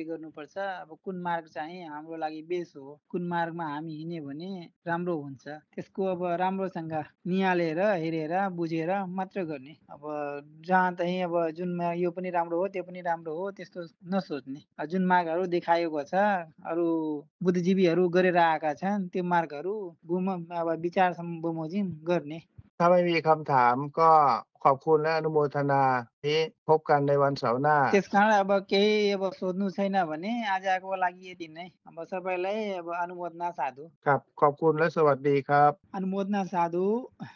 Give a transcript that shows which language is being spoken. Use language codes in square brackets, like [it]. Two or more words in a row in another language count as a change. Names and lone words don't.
[ne] गर्नुपर्छ अब कुन मार्ग चाहिँ हाम्रो लागि बेस हो कुन मार्गमा हामी हिँड्यो भने राम्रो हुन्छ त्यसको अब राम्रोसँग निहालेर हेरेर बुझेर मात्र गर्ने अब जहाँ चाहिँ अब जुनमा यो पनि राम्रो हो त्यो पनि राम्रो हो त्यस्तो नसोच्ने जुन मार्गहरू देखाएको छ अरू बुद्धिजीवीहरू गरेर आएका छन् त्यो मार्गहरू अब विचार बमोजिम गर्ने [th] ถ้าไม่มีคำถามก็ขอบคุณและอนุโมทนานี้พบกันในวันเสาร์หน้า [ne] त्यस कारण अब केही अब सोध्नु छैन भने आजको लागि यति नै अब सबैलाई अब अनुमोदना साधु [th] ครับขอบคุณและสวัสดีครับ [ne] अनुमोदना साधु